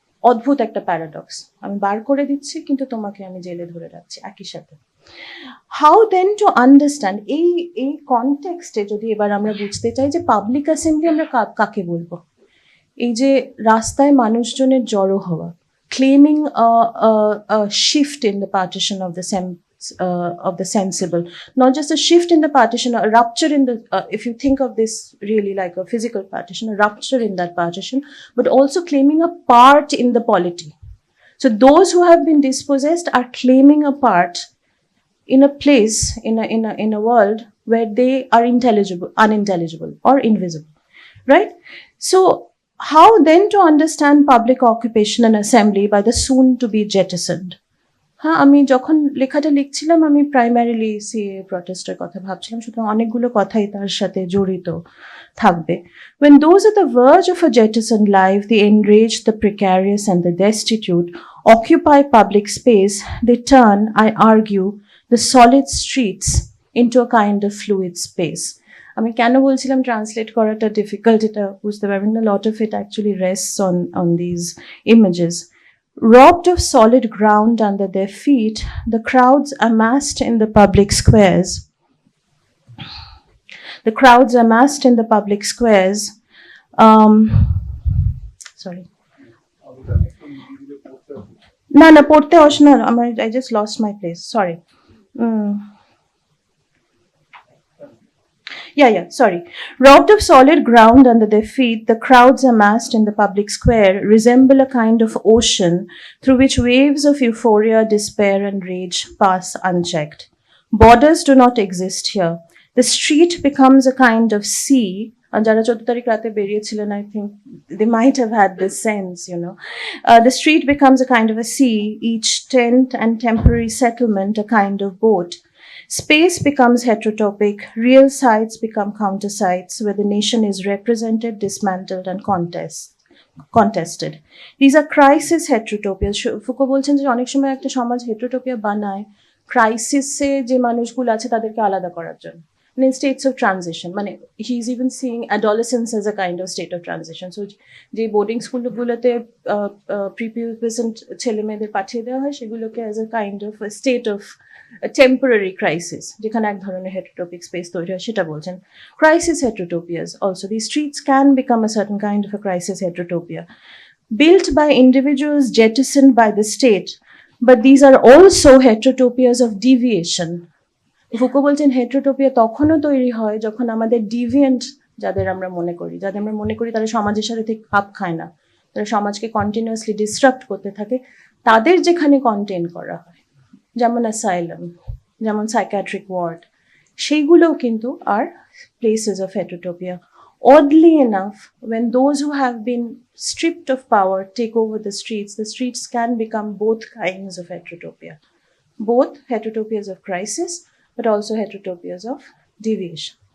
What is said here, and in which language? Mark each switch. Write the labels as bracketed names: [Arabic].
[Bangla] অদ্ভুত একটা প্যারাডক্স, আমি বার করে দিচ্ছি কিন্তু তোমাকে আমি জেলে ধরে রাখছি একই সাথে। [English] how then to understand [Bangla] এই কনটেক্সটে যদি এবার আমরা বুঝতে চাই যে পাবলিক অ্যাসেম্বলি আমরা কাকে বলবো, এই যে রাস্তায় মানুষজনের জড়ো হওয়া, [English] claiming a shift in the partition of the sensible, not just a shift in the partition, a rupture in the, if you think of this really like a physical partition, a rupture in that partition, but also claiming a part in the polity. So those who have been dispossessed are claiming a part in a place, in a world where they are unintelligible or invisible, right? So how then to understand public occupation and assembly by the soon to be jettisoned? [Bangla] হ্যাঁ, আমি যখন লেখাটা লিখছিলাম আমি primarily CA প্রটেস্টের কথা ভাবছিলাম, সুতরাং অনেকগুলো কথাই তার সাথে জড়িত থাকবে. [English] When those at the verge of a jettisoned life, the enraged, the precarious and the destitute occupy public space, they turn, I argue, the solid streets into a kind of fluid space. [Bangla] আমি কেন বলছিলাম translate করাটা difficult, এটা বুঝতে পারবেন না. [English] Lot of it actually rests on these images. Robbed of solid ground under their feet, the crowds amassed in the public squares. The crowds amassed in the public squares. Sorry. No, [Bangla] porte oshna. [English] I just lost my place. Sorry. Sorry. Robbed of solid ground under their feet, the crowds amassed in the public square resemble a kind of ocean through which waves of euphoria, despair, and rage pass unchecked. Borders do not exist here. The street becomes a kind of sea. And [Bangla] jara 14 tarikh rate beriyechilen, [English] I think they might have had this sense, the street becomes a kind of a sea, each tent and temporary settlement a kind of boat. Space becomes heterotopic, real sites become counter sites where the nation is represented, dismantled, and contested. These are crisis heterotopias. [Bangla] Foucault বলছেন যে অনেক সময় একটা সমাজ হেটেরোটোপিয়া বানায় ক্রাইসিসে যে মানুষগুলো আছে তাদেরকে আলাদা করার জন্য, মানে [English] in states of transition. মানে he is even seeing adolescence as a kind of state of transition. [Bangla] So যে বোর্ডিং স্কুলগুলোতে প্রিপিউবেসেন্ট ছেলে মেয়েদের পাঠিয়ে দেওয়া হয় সেগুলোকে [English] as a kind of a state of a temporary crisis, [Bangla] যেখানে এক ধরনের heterotopic space তৈরি হয়, সেটা বলছেন. [English] Crisis heterotopias also. These streets can become a certain kind of a crisis heterotopia, built by individuals jettisoned by the state, but these are also heterotopias of deviation. [Bangla] Foucault বলছেন হেটেরোটোপিয়া তখনও তৈরি হয় যখন আমাদের ডিভিয়েন্ট যাদের আমরা মনে করি তারা সমাজের সাথে ঠিক খাপ খায় না, তারা সমাজকে কন্টিনিউয়াসলি ডিসরাপ্ট করতে থাকে, তাদের যেখানে কন্টেন করা হয়, যেমন অ্যাসাইলাম, যেমন সাইকিয়াট্রিক ওয়ার্ড, সেইগুলোও কিন্তু আর places of হেটেরোটোপিয়া. [English] Oddly enough, when those who have been stripped of power take over the streets can become both kinds of heterotopia. Both heterotopias of crisis, but also heterotopias of deviation.